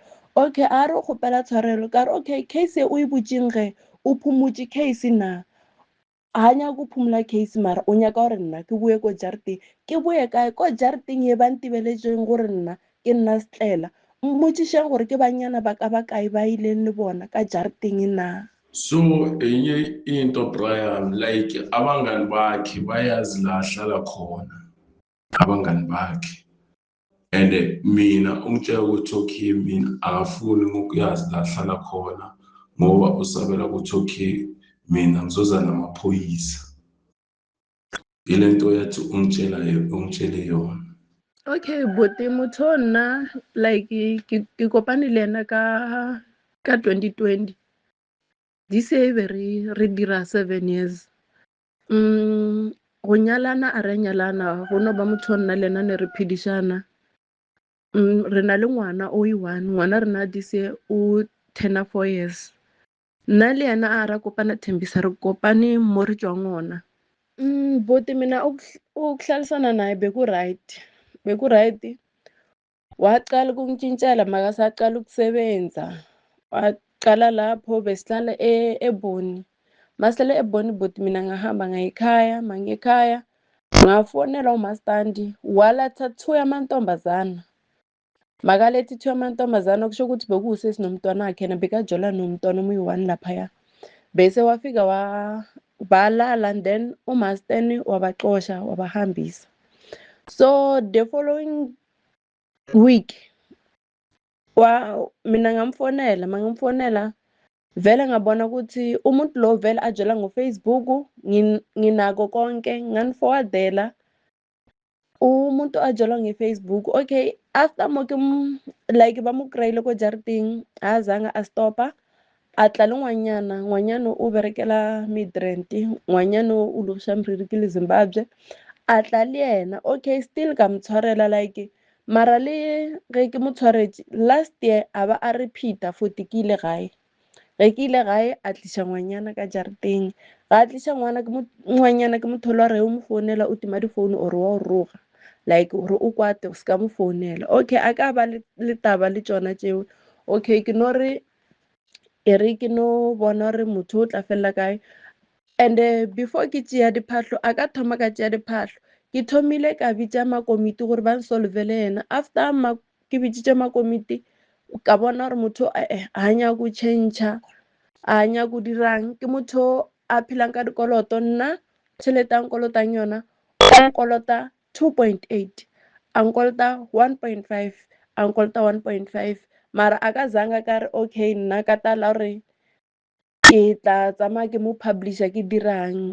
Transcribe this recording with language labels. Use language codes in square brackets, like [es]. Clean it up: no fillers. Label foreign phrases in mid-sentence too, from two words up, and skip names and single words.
[nso] Okay, a re o kgopela tshwarelo ka re [en] okay case [nso] o e botšeng ge o phumotše case na? Ha nyaka o phumula case mara o nyaka gore nna ke boe ko jarateng. Ke boe kae? Ko jarateng e ba ntibeletšeng gore nna ke nna Setlela. Mmotšišeng gore ke banyana ba ka ba kae ba ileng le bona ka jarateng na? [zu] So enye into Brian, like abangani bakhe bayazi la ahlala khona, abangani bakhe. And mina ungitshela ukuthi okay mina akafuni ukuyazi la ahlala khona ngoba usabela ukuthi okay mina ngizoza namaphoyisa. Ile nto yathi ungitshele yona. [en] Okay, but [nso] motho nna like ke kopane le ena ka 2020. [en] This year [nso] be re dira 7 years. Go nyalana a re nyalana go no ba motho nna le ena ne re phedišana. Re na le ngwana o i-1, ngwana rena [en] this year [nso] o 4 years. Nna le yena a ra kopana Thembisa, re kopane mo re tswang ona. [zu] But mina ukuhlalisana naye beku right, waqala ukungitshintshela makasaqala ukusebenza, waqala lapho besihlala eBoni. Masihlala eBoni but mina ngahamba mangekhaya ngafonela umastandi waletha 2 yamantombazana. Makalethi 2 yamantombazana okusho ukuthi bekuwusesi nomntwana wakhe yena bekajola nomntwana omuyi-1 laphaya. Bese wafika balala, [en] and then [zu] umasteni wabaxosha wabahambisa. [en] So the following week [zu] mina mangamfonela vele ngabona ukuthi umuntu lo vele ajela ngoFacebook, nginako konke, nganiforwardela umuntu ajela ngeFacebook. [en] Okay, after like [nso] bamukrayile ko jarateng azange a stopa, a tla le ngwanyana o berekela Midrand, ngwanyana o lobisha moriri ke le Zimbabwe, a tla le yena. [en] Okay, still [nso] ka motshwarela, like mara le ge ke mo tshwaretse [en] last year [nso] a ba a repeata futhi ke ile gae. Ge ke ile gae a tlisha ngwanyana ka jarateng, ga a tlisha ngwanyana ke mo thola re o mo founela o tima difounu or wa o roga, like gore o kwate o ska mo founela. Okay, a ka ba le taba le tsona tseo. Okay, ke no re ke no bona gore motho o tla fela kae, [en] and before [nso] ke tšea diphahlo a ka thoma ka tšea diphahlo, ke thomile ka bitša makomiti gore ba nsolvele yena. After ke bitsitše makomiti ka bona gore motho ha nyaka go change-a, a nyaka go dirang, ke motho a phelang ka dikoloto. Nna tšhelete a nkolotang yona o nkolota 2.8, a nkolota 1.5, a nkolota 1.5, mara a ka zanga ka re okay nna ka tala gore ke tla tsamaya ke mo publisher ke dirang.